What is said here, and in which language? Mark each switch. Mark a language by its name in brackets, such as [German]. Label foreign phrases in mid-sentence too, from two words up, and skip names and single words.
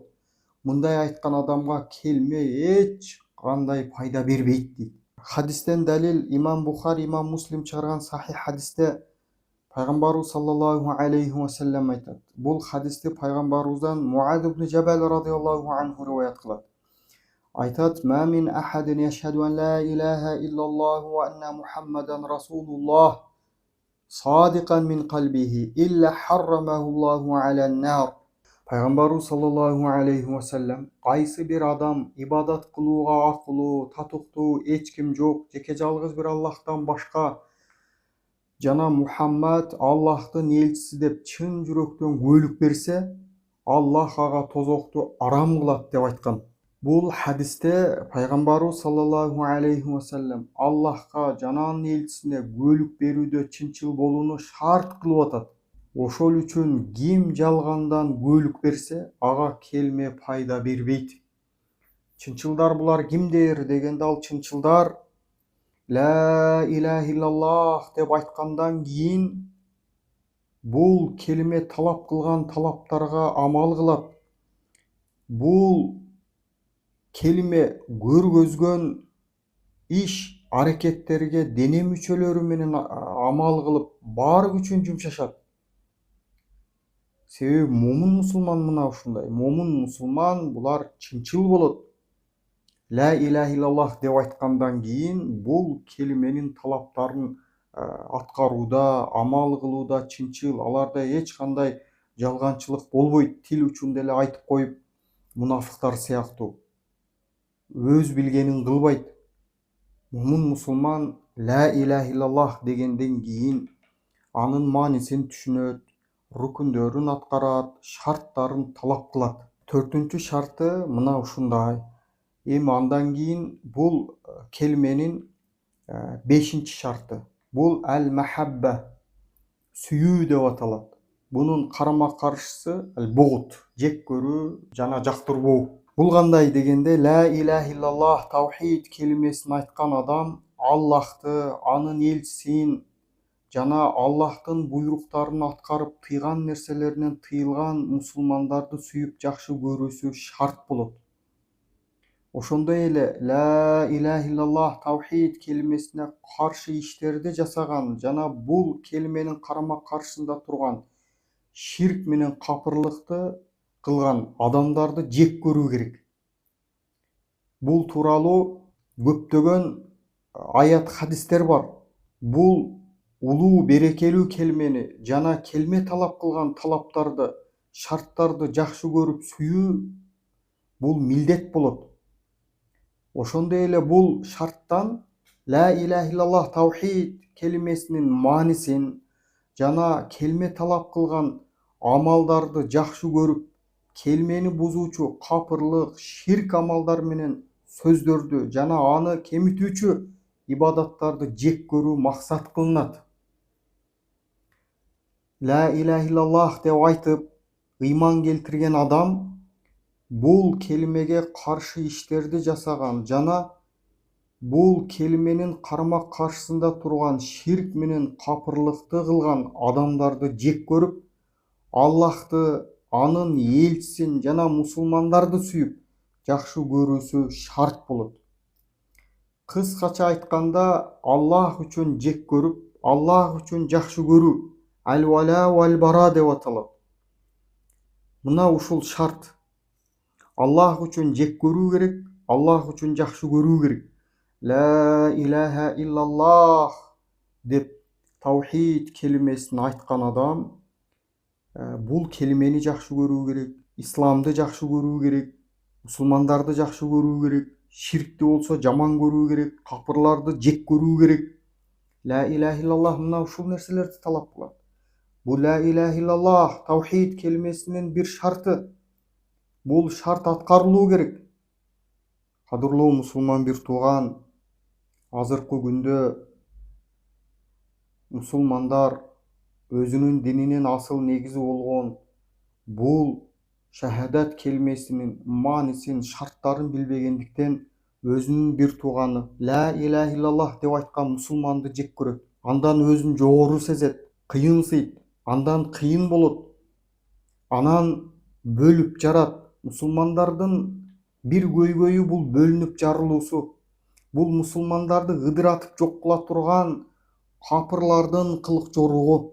[Kyrgyz] Мындай айткан адамга келме эч кандай пайда бербейт дейт. Хадистен далил имам Бухари, имам Муслим чыгарган сахих хадисте пайгамбарыбыз [Arabic] صلى الله عليه وسلم [Kyrgyz] айтат. Бул хадисти пайгамбарыбыздан Муаз ибн Жабал [Arabic] رضي الله عنه [Kyrgyz] риваят кылат. Айтат: [Arabic] "ما من أحد يشهد أن لا إله إلا الله وأن محمدا رسول الله صادقا من قلبه إلا حرمه الله على النار." [Kyrgyz] Пайгамбарыбыз [Arabic] صلى الله عليه وسلم: [Kyrgyz] "Кайсы бир адам ибадат кылууга акылуу, татыктуу эч ким жок, жеке жалгыз бир Аллахтан башка жана Мухаммад Аллахтын элчиси деп чын жүрөктөн күбөлүк берсе, Аллах ага тозокту арам кылат" деп айткан. Бул хадисте пайгамбарыбыз [Arabic] صلى الله عليه وسلم [Kyrgyz] Аллахка жана анын элчисине күбөлүк берүүдө чынчыл болууну шарт кылып атат. Ошол үчүн ким жалгандан күбөлүк берсе, ага келме пайда бербейт. Чынчылдар булар кимдер дегенде, ал чынчылдар [Arabic] لا إله إلا الله [Kyrgyz] деп айткандан кийин бул келме талап кылган талаптарга амал кылат. Бул келме көргөзгөн иш аракеттерге дене мүчөлөрү менен амал кылып, бар күчүн жумшашат. Себеби момун мусулман мына ушундай. Момун мусулман булар чынчыл болот. [Arabic] لا إله إلا الله [Kyrgyz] деп айткандан кийин бул келменин талаптарын аткарууда, амал кылууда чынчыл. Аларда эч кандай жалганчылык болбойт. Тил учунда эле айтып коюп, мунафыктар сыяктуу өз билгенин кылбайт. Момун мусулман [Arabic] لا إله إلا الله [Kyrgyz] дегенден кийин анын маанисин түшүнөт, рүкүндөрүн аткарат, шарттарын талап кылат. 4-нчү шарты мына ушундай. Эми андан кийин бул келменин 5-нчи шарты. Бул әл-мәхәббә, сүйүү деп аталат. Бунун карама каршысы бугут, жек көрүү жана жактырбоо. Бул кандай дегенде, [Arabic] لا إله إلا الله [Kyrgyz] таухид келмесин айткан адам Аллахты, анын элчисин жана Аллахтын буйруктарын аткарып тыйган нерселеринен тыйылган мусулмандарды сүйүп жакшы көрүүсү шарт болот. Ошондой эле [Arabic] لا إله إلا الله [Kyrgyz] таухид келмесине каршы иштерди жасаган жана бул келменин карама каршысында турган ширк менен капырлыкты кылган адамдарды жек көрүү керек. Бул тууралуу көптөгөн аят хадистер бар. Бул улуу берекелүү келмени жана келме талап кылган талаптарды, шарттарды жакшы көрүп сүйүү бул милдет болот. Ошондой эле бул шарттан [Arabic] لا إله إلا الله [Kyrgyz] таухид келмесинин маанисин жана келме талап кылган амалдарды жакшы көрүп, келмени бузуучу капырлык, ширк амалдар менен сөздөрдү жана аны кемитүүчү ибадаттарды жек көрүү максат кылынат. [Arabic] لا إله إلا الله [Kyrgyz] деп айтып, ыйман келтирген адам бул келмеге каршы иштерди жасаган жана бул келменин карама каршысында турган ширк менен капырлыкты кылган адамдарды жек көрүп, Аллахты, анын элчисин жана мусулмандарды сүйүп жакшы көрүүсү шарт болот. Кыскача айтканда, Аллах үчүн жек көрүп, Аллах үчүн жакшы көрүү [Arabic] الولاء والبراء [Kyrgyz] деп аталат. Мына ушул шарт. Аллах үчүн жек көрүү керек, Аллах үчүн жакшы көрүү керек. [Arabic] لا إله إلا الله [Kyrgyz] деп таухид келмесин айткан адам бул келмени жакшы көрүү керек, исламды жакшы көрүү керек, мусулмандарды жакшы көрүү керек, ширкти болсо жаман көрүү керек, капырларды жек көрүү керек. [Arabic] لا إله إلا الله [Kyrgyz] мына ушул нерселерди талап кылат. Бул [Arabic] لا إله إلا الله [Kyrgyz] таухид келмесинин бир шарты. Бул шарт аткарылуу керек. Кадырлуу мусулман бир тууган, азыркы күндө мусулмандар өзүнүн дининин асыл негизи болгон бул шахадат келмесинин маанисин, шарттарын билбегендиктен өзүнүн бир тууганы [Arabic] لا إله إلا الله [Kyrgyz] деп айткан мусулманды жек көрөт. Андан өзүн жогору сезет, кыйынсыйт, андан кыйын болот. Анан бөлүп жарат. Мусулмандардын бир көйгөйү бул бөлүнүп жарылуусу. Бул мусулмандарды ыдыратып жок кыла турган капырлардын кылык жоругу.